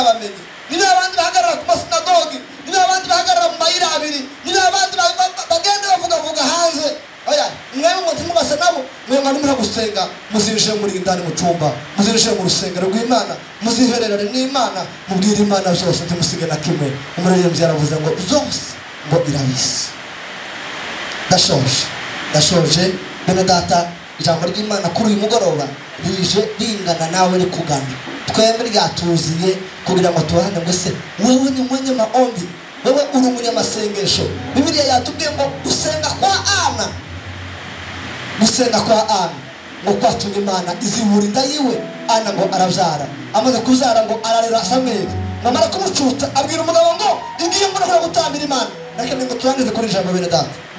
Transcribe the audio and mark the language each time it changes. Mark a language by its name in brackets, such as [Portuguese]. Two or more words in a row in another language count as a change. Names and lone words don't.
[Kinyarwanda] bamenye niba abandi bahagarara ku masinagogi niba abandi bahagarara mu mayira abiri niba abandi bagenda bavuga hanze oya mwewe ngo ndimugase nabo mwewe mwari gusenga muzinjire muri indani mu cyumba muzinjire mu rusengero rw'Imana muzihererane n'Imana mubwire Imana byose ndimusige na kimwe umuririmbyi yaravuze ngo zose ngo irabise dashoje bene data ijambo ry'Imana kuri uyu mugoroba rije ringana nawe rikugana twembe ryatuziye kugira ngo tuhane mwese wewe ni mwenye maombi wewe uri umunyamasengesho Bibiliya yatubwiye ngo gusenga kwa Ana ngo kwatumye Imana izibura inda yiwe Ana ngo arabyara amaze kuzara ngo ararera Samweli namara kumucuta abwira umugabo ngo igiye ngo nakora gutambira Imana nakemwe ngo turangize kuri ijambo bene data